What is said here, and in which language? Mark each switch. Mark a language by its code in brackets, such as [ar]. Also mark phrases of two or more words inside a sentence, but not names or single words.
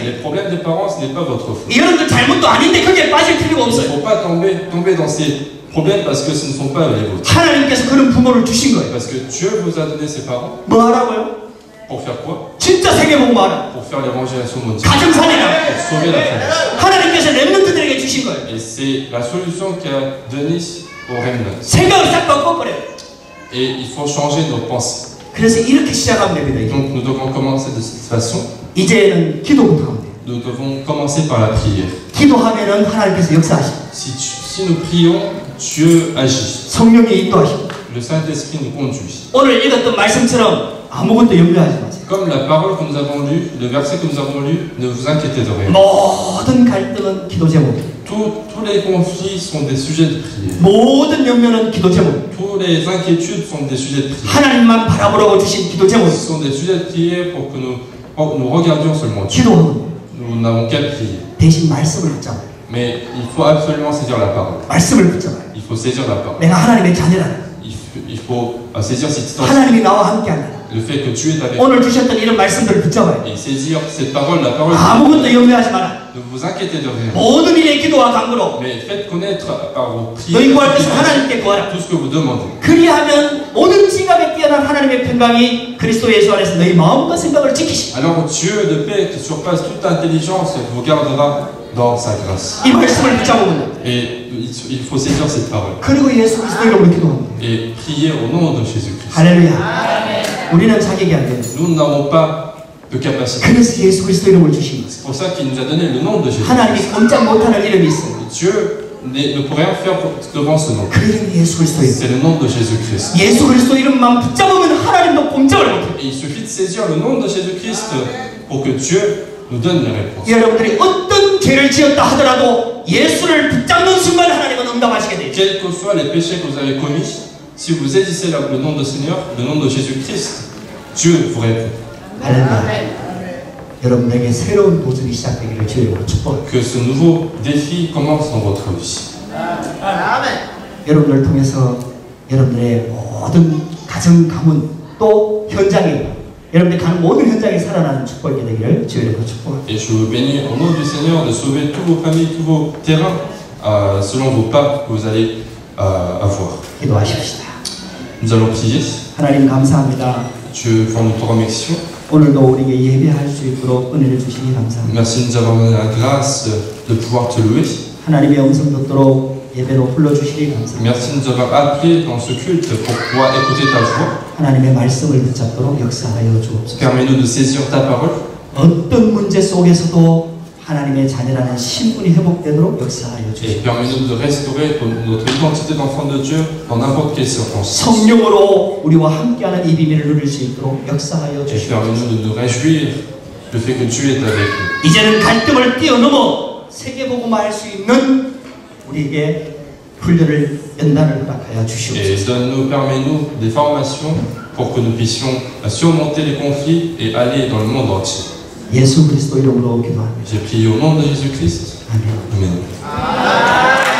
[fr] Les problèmes des parents, ce n'est pas votre faute. [ko] 여러분들 잘못도 아닌데 거기에 빠질 필요가 [fr] Il ne [ko] 없어요. [fr] faut pas tomber dans ces problèmes parce que ce ne sont pas les vôtres. [ko] 하나님께서 그런 부모를 주신 거예요. [fr] Parce que Dieu vous a donné ses parents. [ko] 뭐 하라고요? [fr] Pour faire quoi? [ko] 진짜 세계복음 하라. [fr] Pour faire l'évangélisation mondiale. [ko] 가정사례라. [fr] Pour sauver la famille. [ko] 하나님께서 렘넌트들에게 주신 거예요. [fr] Et c'est la solution qu'a donnée aux remnants. [ko] 생각을 싹 바꿔버려요. [fr] Et il faut changer nos pensées. [ko] 그래서 이렇게 시작하면 됩니다. 이제. [fr] Donc nous devons commencer de cette façon. [ko] 이제는 기도부터 하면 돼요. [fr] Nous devons commencer par la prière. [ko] 기도하면은 하나님께서 역사하시고 [fr] Si nous prions, Dieu agit. [ko] 성령이 인도하시고 [fr] Le Saint-Esprit nous conduit. [ko] 오늘 읽었던 말씀처럼 아무것도 염려하지 마세요. [fr] Comme la parole que nous avons lue, le verset que nous avons lu, ne vous inquiétez de rien. [ko] 모든 갈등은 기도 제목이에요. [fr] Tous les conflits sont des sujets de prière. [ko] 모든 염려는 기도 제목이에요. [fr] Toutes les inquiétudes sont des sujets de prière. [ko] 하나님만 바라보라고 주신 기도 [fr] Ce [ko] 제목이에요. [fr] sont des sujets de prière pour que nous regardions seulement Dieu. [ko] 기도하고 [fr] Nous n'avons qu'à prier. [ko] 대신 말씀을 붙잡아요. [fr] Mais il faut absolument saisir la parole. [ko] 말씀을 붙잡아요. [fr] Il faut saisir la parole. [ko] 내가 하나님의 자녀라는 [fr] Il Il faut saisir cette situation, [ko] 하나님이 나와 함께한다. [fr] le fait que Dieu est avec nous. [ko] 오늘 주셨던 이런 말씀들을 붙잡아요. [fr] Et saisir cette parole, la parole de [ko] 아무것도 염려하지 마라. [fr] Dieu. Ne vous inquiétez de rien. [ko] 모든 일에 기도와 간구로 [fr] Mais faites connaître par vos [ko] 너희 [fr] prières [ko] 구할 것을 하나님께 구하라. [fr] tout ce que vous demandez. [ko] 그리하면 모든 지각에 뛰어난 하나님의 평강이 그리스도 예수 안에서 너희 마음과 생각을 지키시. [fr] Alors Dieu de paix qui surpasse toute intelligence vous gardera dans sa grâce. [ko] 이 말씀을 붙잡으면 [fr] Et il faut saisir cette parole. [ko] 그리고 예수 그리스도 이름으로 기도합니다. [fr] Et prier au nom de Jésus-Christ. [ko] 할렐루야. 우리는 자격이 안 돼요. [fr] Nous n'avons pas de capacité. [ko] 그래서 예수 그리스도 이름을 주신 거예요. [fr] C'est pour ça qu'il nous a donné le nom de Jésus. [ko] 하나님이 꼼짝 못하는 이름이 있어요. [fr] Dieu ne peut rien faire devant ce nom. [ko] 그 이름이 예수 그리스도 이름. [fr] C'est le nom de Jésus-Christ. [ko] 예수 그리스도 이름만 붙잡으면 하나님도 꼼짝을 못해요. [fr] Et il suffit de saisir le nom de Jésus-Christ pour que Dieu nous donne les réponses. [ko] 여러분들이 어떤 죄를 지었다 하더라도 예수를 붙잡는 순간 하나님은 응답하시게 돼요. [fr] Quels que soient les péchés que vous avez commis, si vous saisissez le nom du Seigneur, le nom de Jésus-Christ, Dieu vous répond. [ko] 할렐루야. 여러분에게 새로운 도전이 시작되기를 주님으로 축복합니다. [fr] Que ce nouveau défi commence dans votre vie. [ko] 여러분을 통해서 여러분들의 모든 가정, 가문 또 현장에 여러분들이 가는 모든 현장에 살아나는 축복이 되기를 주님으로 축복합니다. [fr] Et je vous bénis au nom du Seigneur de sauver tous vos familles, tous vos terrains, selon vos pas que vous allez avoir. [ko] 기도하십시다. [fr] Nous allons prier. [ko] 하나님 감사합니다. [fr] Dieu, nous te remercions. [ko] 오늘도 우리에게 예배할 수 있도록 은혜를 주시니 감사합니다. [fr] Merci de nous avoir donné la grâce de pouvoir te louer. [ko] 하나님의 음성 듣도록 예배로 불러주시니 감사합니다. [fr] Merci de nous avoir appelés dans ce culte pour pouvoir écouter ta voix. [ko] 하나님의 말씀을 붙잡도록 역사하여 주옵소서. [fr] Permets-nous de saisir ta parole. [ko] 어떤 문제 속에서도 하나님의 자녀라는 신분이 회복되도록 역사하여 [fr] Et [ko] 주옵소서. [fr] permets-nous de restaurer notre identité d'enfant de Dieu dans n'importe quelle circonstance. [ko] 성령으로 우리와 함께하는 이 비밀을 누릴 수 있도록 역사하여 [fr] Et [ko] 주시옵소서. [fr] permets-nous de nous réjouir du fait que Dieu est avec nous. [ko] 이제는 갈등을 뛰어넘어 세계복음화할 수 있는 우리에게 훈련을 연단을 허락하여 주시옵소서. [fr] Et donne-nous, permets-nous des formations pour que nous puissions surmonter les conflits et aller dans le monde entier. [ko] 예수 그리스도 이름으로 기도합니다. [fr] J'ai prié au nom de Jésus-Christ. [ko] 아멘. [fr] Amen.